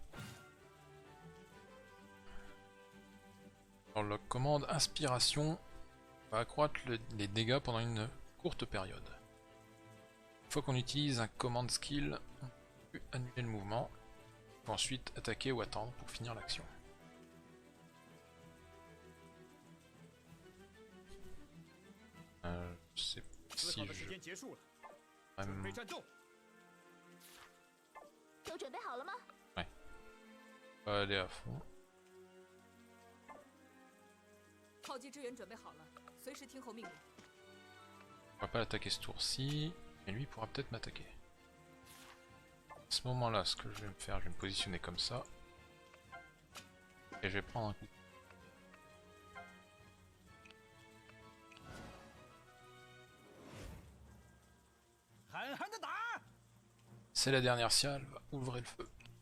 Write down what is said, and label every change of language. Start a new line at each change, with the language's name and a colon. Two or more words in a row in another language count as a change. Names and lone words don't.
French: Alors, la commande Inspiration va accroître les dégâts pendant une courte période. Une fois qu'on utilise un command skill, on peut annuler le mouvement, puis ensuite attaquer ou attendre pour finir l'action. Je sais pas
Chinese: 思
French: si
Chinese: 考的
French: je
Chinese: 时间结束了，
French: vais
Chinese: 准备
French: me-
Chinese: 战斗。都准备好了吗？
French: pas aller à fond.
Chinese: 炮击支援准备好了，随时听候命令。
French: On va pas l'attaquer ce tour-ci, mais lui pourra peut-être m'attaquer. À ce moment-là, ce que je vais me faire, je vais me positionner comme ça. Et je vais prendre un coup. C'est la dernière salve, ouvrez le feu.